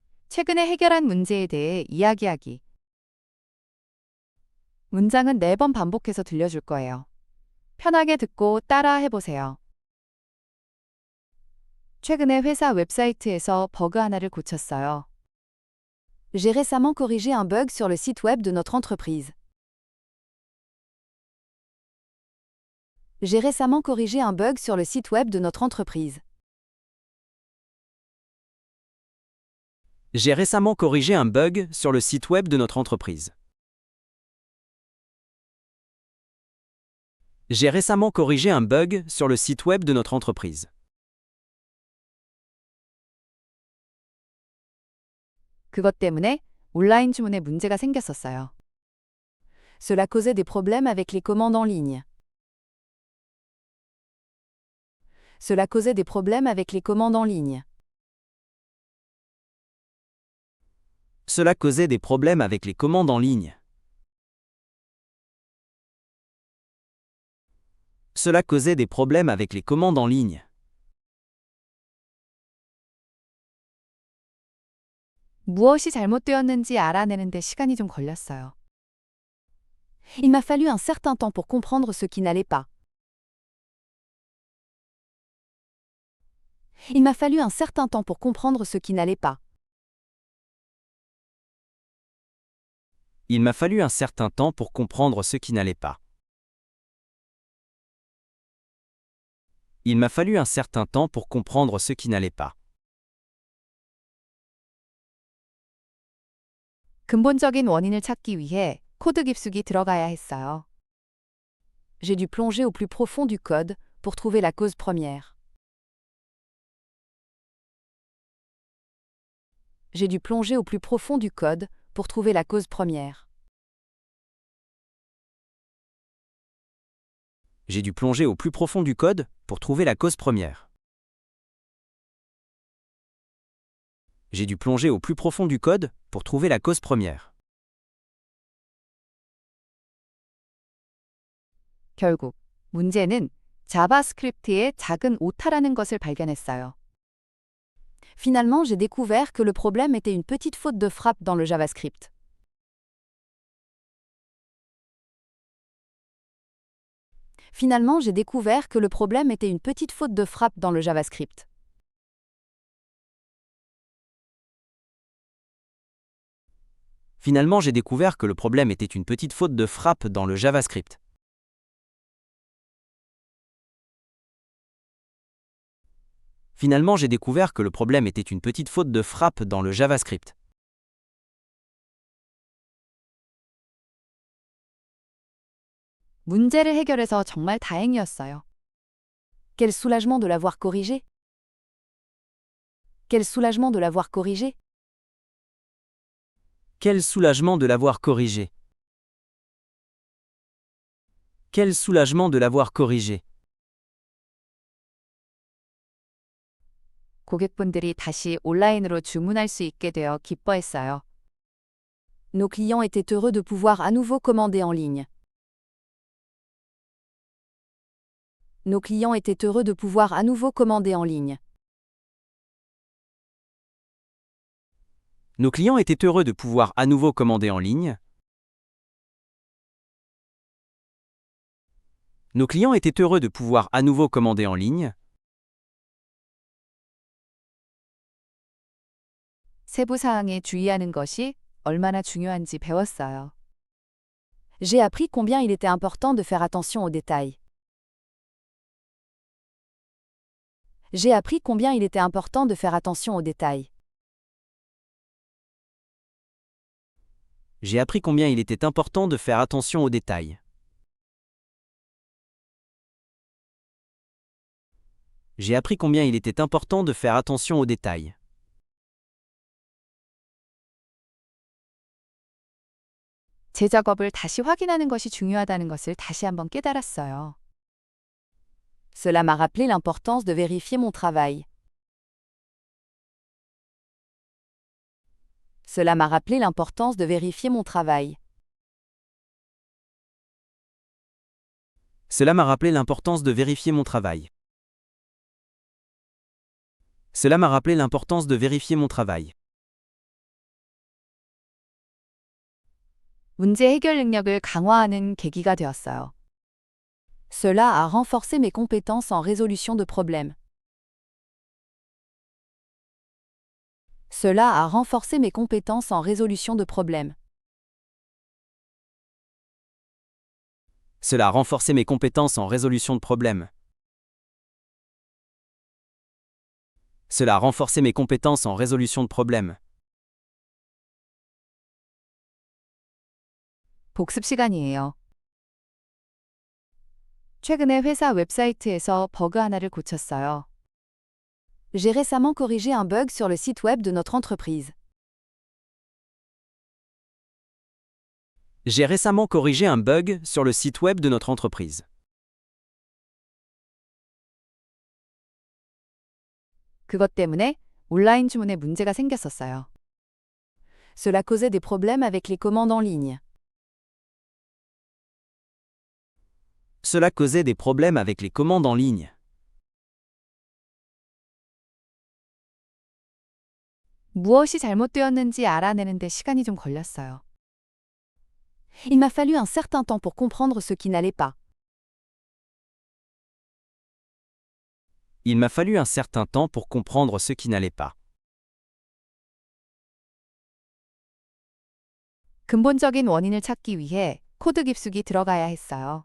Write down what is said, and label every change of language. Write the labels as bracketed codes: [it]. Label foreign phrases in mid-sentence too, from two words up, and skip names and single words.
[ko] 최근에 해결한 문제에 대해 이야기하기. 문장은 4번 반복해서 들려줄 거예요. 편하게 듣고 따라 해보세요. 최근에 회사 웹사이트에서 버그 하나를 고쳤어요. [fr] J'ai récemment corrigé un bug sur le site web de notre entreprise. J'ai récemment corrigé un bug sur le site web de notre entreprise. J'ai récemment corrigé un bug sur le site web de notre entreprise. J'ai récemment corrigé un bug sur le site web de notre entreprise. [ko] 그것 때문에 온라인 주문에 문제가 생겼었어요. [fr] Cela causait des problèmes avec les commandes en ligne. Cela causait des problèmes avec les commandes en ligne. Cela causait des problèmes avec les commandes en ligne. Cela causait des problèmes avec les commandes en ligne. [ko] 무엇이 잘못되었는지 알아내는데 시간이 좀 걸렸어요. [fr] Il m'a fallu un certain temps pour comprendre ce qui n'allait pas. Il m'a fallu un certain temps pour comprendre ce qui n'allait pas. Il m'a fallu un certain temps pour comprendre ce qui n'allait pas. Il m'a fallu un certain temps pour comprendre ce qui n'allait pas. [ko] 근본적인 원인을 찾기 위해 코드 깊숙이 들어가야 했어요. [fr] J'ai dû plonger au plus profond du code pour trouver la cause première. J'ai dû plonger au plus profond du code pour trouver la cause première. J'ai dû plonger au plus profond du code pour trouver la cause première. J'ai dû plonger au plus profond du code pour trouver la cause première. [ko] 결국 문제는 자바스크립트의 작은 오타라는 것을 발견했어요. [fr] Finalement, j'ai découvert que le problème était une petite faute de frappe dans le JavaScript. Finalement, j'ai découvert que le problème était une petite faute de frappe dans le JavaScript. Finalement, j'ai découvert que le problème était une petite faute de frappe dans le JavaScript. Finalement, j'ai découvert que le problème était une petite faute de frappe dans le JavaScript. [ko] 문제를 해결해서 정말 다행이었어요. [fr] Quel soulagement de l'avoir corrigé! Quel soulagement de l'avoir corrigé! Quel soulagement de l'avoir corrigé. Quel soulagement de l'avoir corrigé. [ko] 고객분들이 다시 온라인으로 주문할 수 있게 되어 기뻐했어요. [fr] Nos clients étaient heureux de pouvoir à nouveau commander en ligne. Nos clients étaient heureux de pouvoir à nouveau commander en ligne. Nos clients étaient heureux de pouvoir à nouveau commander en ligne. Nos clients étaient heureux de pouvoir à nouveau commander en ligne. [ko] 세부 사항에 주의하는 것이 얼마나 중요한지 배웠어요. [fr] J'ai appris combien il était important de faire attention aux détails. J'ai appris combien il était important de faire attention aux détails. J'ai appris combien il était important de faire attention aux détails. J'ai appris combien il était important de faire attention aux détails. [ko] 제 작업을 다시 확인하는 것이 중요하다는 것을 다시 한번 깨달았어요. [fr] Cela m'a rappelé l'importance de vérifier mon travail. Cela m'a rappelé l'importance de vérifier mon travail. Cela m'a rappelé l'importance de vérifier mon travail. Cela m'a rappelé l'importance de vérifier mon travail. [ko] 문제 해결 능력을 강화하는 계기가 되었어요. [fr] Cela a renforcé mes compétences en résolution de problèmes. Cela a renforcé mes compétences en résolution de problèmes. Cela a renforcé mes compétences en résolution de problèmes. Cela a renforcé mes compétences en résolution de problèmes. [ko] 복습 시간이에요. 최근에 회사 웹사이트에서 버그 하나를 고쳤어요. [fr] J'ai récemment corrigé un bug sur le site web de notre entreprise. J'ai récemment corrigé un bug sur le site web de notre entreprise. [ko] 그것 때문에 온라인 주문에 문제가 생겼었어요. [fr] Cela causait des problèmes avec les commandes en ligne. Cela causait des problèmes avec les commandes en ligne. [ko] 무엇이 잘못되었는지 알아내는데 시간이 좀 걸렸어요. [fr] Il m'a fallu un certain temps pour comprendre ce qui n'allait pas. Il m'a fallu un certain temps pour comprendre ce qui n'allait pas. [ko] 근본적인 원인을 찾기 위해 코드 깊숙이 들어가야 했어요.